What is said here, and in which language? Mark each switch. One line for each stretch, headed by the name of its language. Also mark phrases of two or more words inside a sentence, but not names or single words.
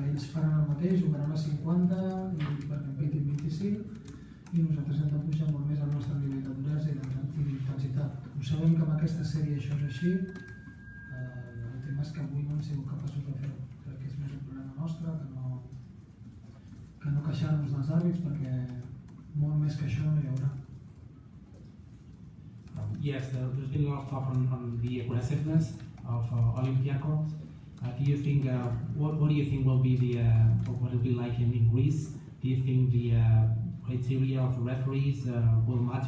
Catalan: Ells faran el mateix, jugaran a 50 perquè en pitin 25, i nosaltres hem de pujar molt més al nostre nivell de duresa i d'intensitat. Ho sabem que amb aquesta sèrie això és així. El tema és que avui no hem sigut capaços de fer-ho. Crec que és més un problema nostre que no queixar-nos dels àrbits, perquè molt més que això no hi haurà.
English: Yes, there's been a lot of talk on the aggressiveness of Olympiacos. Do you think what do you think will be what will be like in Greece? Do you think the criteria of the referees will matter?